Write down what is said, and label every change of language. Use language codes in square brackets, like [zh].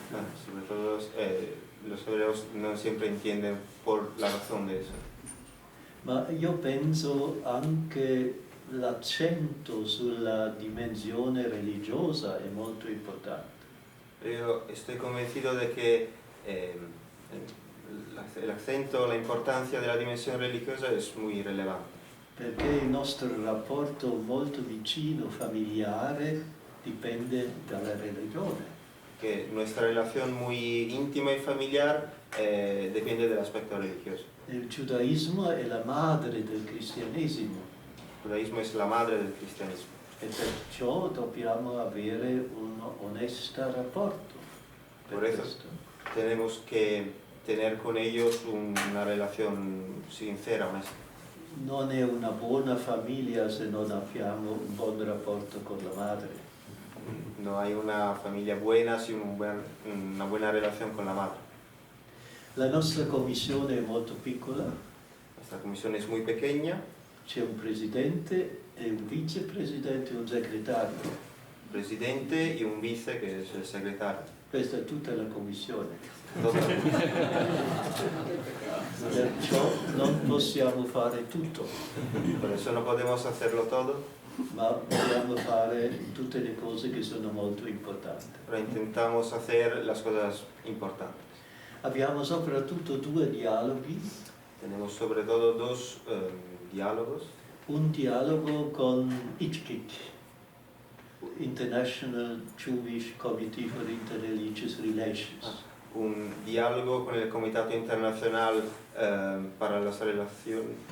[es] Sobre todo los hebreos no siempre entienden por la razón de eso. [it] Ma io penso anche l'accento sulla dimensione religiosa è molto importante. [es] Yo estoy convencido de que el acento, la importancia de la dimensión religiosa es muy relevante. [it] Perché il nostro rapporto molto vicino, familiare, dipende dalla religione. [es] Que nuestra relación muy íntima y familiar depende del aspecto religioso. [it] Il giudaismo è la madre del cristianesimo [es] El judaísmo es la madre del cristianismo. [it] e perciò dobbiamo avere un onesto rapporto. Per [es] Por eso [it] questo. [es] tenemos que tener con ellos una relación sincera, honesta. [it] Non è una buona famiglia se non abbiamo un buon rapporto con la madre. [es] No hay una familia buena sin una buena relación con la madre. [it] La nostra commissione è molto piccola, [es] Nuestra comisión es muy pequeña, [it] c'è un presidente e un vicepresidente e un segretario. [es] un presidente y un vice que es el secretario. [it] Questa è tutta la commissione. [es] Todo. [it] Perciò non possiamo fare tutto, [es] Por eso no podemos hacerlo todo, [it] ma dobbiamo fare tutte le cose che sono molto importanti. [es] pero intentamos hacer las cosas importantes. [it] Abbiamo soprattutto due dialoghi, [es] Tenemos sobre todo dos diálogos. [it] un dialogo con Ichkik, International Jewish Committee for Interreligious Relations. [es] Un diálogo con el Comitato Internacional para las Relaciones